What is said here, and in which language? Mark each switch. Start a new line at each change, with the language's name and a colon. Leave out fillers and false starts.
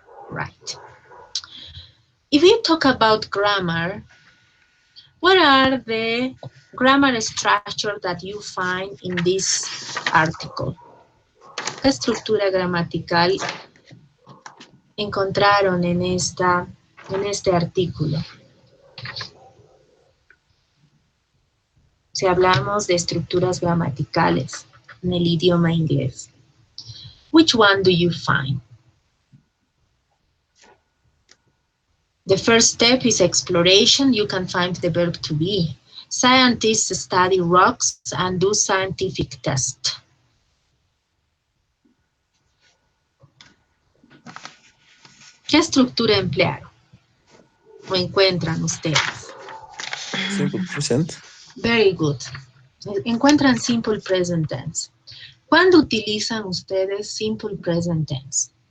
English: Right. If you talk about grammar, what are the grammar structure that you find in this article?
Spanish: ¿Qué estructura gramatical encontraron en este artículo? Si hablamos de estructuras gramaticales en el idioma inglés,
English: which one do you find? The first step is exploration. You can find the verb to be. Scientists study rocks and do scientific tests.
Spanish: ¿Qué estructura emplearon o encuentran ustedes?
English: Simple present. Very good.
Spanish: Encuentran
English: simple present tense.
Spanish: ¿Cuándo utilizan ustedes simple present tense?